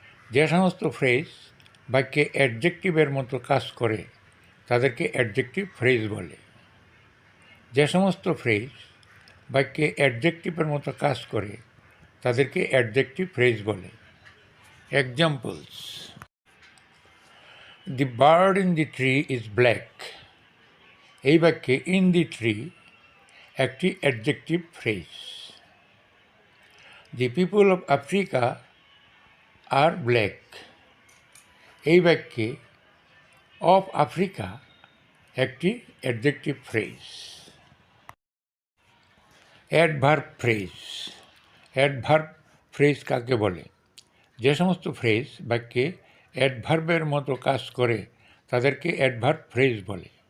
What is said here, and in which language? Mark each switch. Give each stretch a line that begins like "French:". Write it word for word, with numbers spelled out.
Bangla: যে সমস্ত ফ্রেজ বাক্যে অ্যাডজেক্টিভের মতো কাজ করে তাদেরকে অ্যাডজেক্টিভ ফ্রেজ বলে। যে সমস্ত ফ্রেজ বাক্যে অ্যাডজেক্টিভের মতো কাজ করে তাদেরকে অ্যাডজেক্টিভ ফ্রেজ বলে।
English: Examples. The bird in the tree is black.
Bangla: এই বাক্যে
English: in the tree
Bangla: একটি adjective phrase.
English: The people of Africa are black.
Bangla: এই বাক্যে
English: of Africa
Bangla: একটি adjective phrase. Adverb phrase. Adverb phrase কাকে বলে? যে সমস্ত ফ্রেজ বাক্যে অ্যাডভার্বের মতো কাজ করে তাদেরকে অ্যাডভার্ব ফ্রেজ বলে।